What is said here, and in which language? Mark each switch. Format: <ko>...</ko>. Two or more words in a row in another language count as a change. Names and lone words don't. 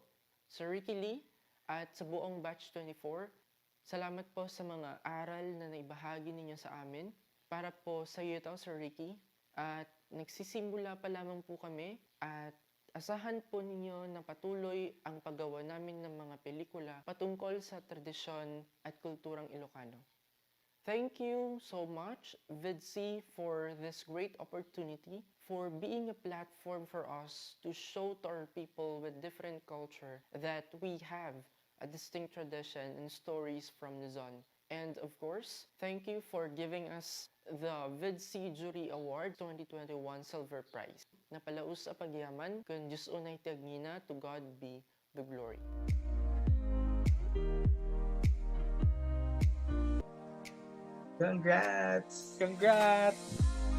<tl>Sir Ricky Lee at sa buong Batch 24, salamat po sa mga aral na naibahagi ninyo sa amin. Para po sa iyo ito, Sir Ricky, at nagsisimula pa lamang po kami at asahan po ninyo na patuloy ang paggawa namin ng mga pelikula patungkol sa tradisyon at kulturang Ilocano.</tl> <en>Thank you so much, VidC, for this great opportunity, for being a platform for us to show to our people with different culture that we have a distinct tradition and stories from Luzon. And of course, thank you for giving us the VidC Jury Award 2021 Silver Prize.</en> <ilo>Napalaus sa pagyaman, kun Diyos unay tiagngina,</ilo> <en>to God be the glory. Congrats! Congrats!</en>